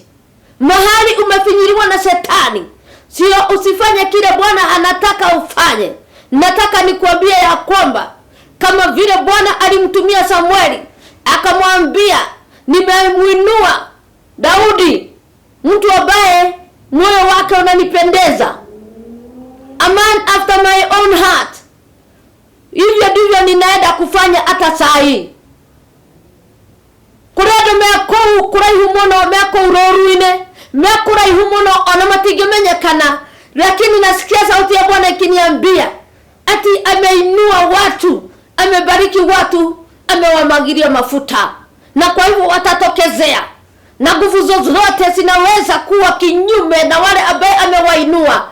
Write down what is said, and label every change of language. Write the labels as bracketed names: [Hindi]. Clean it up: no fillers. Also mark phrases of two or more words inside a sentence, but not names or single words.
[Swahili] Mahali umefinyiliwa na Shetani, sio usifanye kile Bwana anataka ufanye. Nataka nikuambie ya kwamba kama vile Bwana alimtumia Samueli, akamwambia nimemuinua Daudi, mtu ambaye moyo wake unanipendeza, [English] a man after my own heart. [Swahili] Hivyo ndivyo ninaenda kufanya hata saa hii. [Kikuyu] Kurado meko kuraihu muno, meko uroruine, meko kuraihu muno ona matigemenyekana, [Swahili] lakini nasikia sauti ya Bwana ikiniambia ati ameinua watu, amebariki watu, amewamwagilia mafuta, na kwa hivyo watatokezea, na nguvu zote zinaweza kuwa kinyume na wale ambaye amewainua.